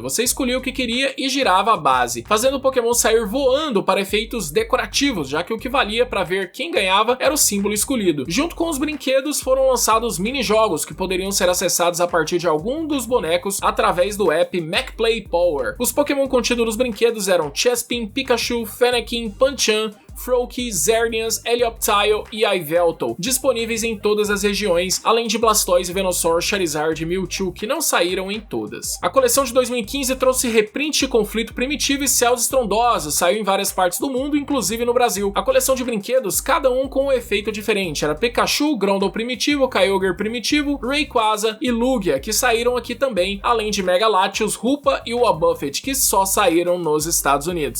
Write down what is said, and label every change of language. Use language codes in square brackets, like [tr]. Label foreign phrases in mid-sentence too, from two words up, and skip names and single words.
[pt] Você escolhia o que queria e girava a base, fazendo o Pokémon sair voando para efeitos decorativos, já que o que valia para ver quem ganhava era o símbolo escolhido. Junto com os brinquedos foram lançados mini-jogos que poderiam ser acessados a partir de algum dos bonecos através do app MacPlay Power. Os Pokémon contidos nos brinquedos eram Chespin, Pikachu, Fennekin, Panchan, Froakie, Xerneas, Helioptile e Yveltal, disponíveis em todas as regiões, além de Blastoise, Venusaur, Charizard e Mewtwo, que não saíram em todas. A coleção de 2015 trouxe reprint de Conflito Primitivo e Céus Estrondosos, saiu em várias partes do mundo, inclusive no Brasil. A coleção de brinquedos, cada um com um efeito diferente, era Pikachu, Groudon Primitivo, Kyogre Primitivo, Rayquaza e Lugia, que saíram aqui também, além de Mega Latios, Hoopa e Wobbuffet, que só saíram nos Estados Unidos.